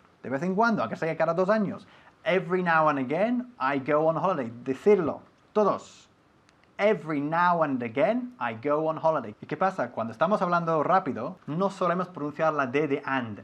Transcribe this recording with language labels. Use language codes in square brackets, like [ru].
[es] De vez en cuando, aunque sea cada 2 años. [en] Every now and again, I go on holiday. [es] Decirlo. Todos. [en] Every now and again, I go on holiday. [es] ¿Y qué pasa? Cuando estamos hablando rápido, no solemos pronunciar la D de and.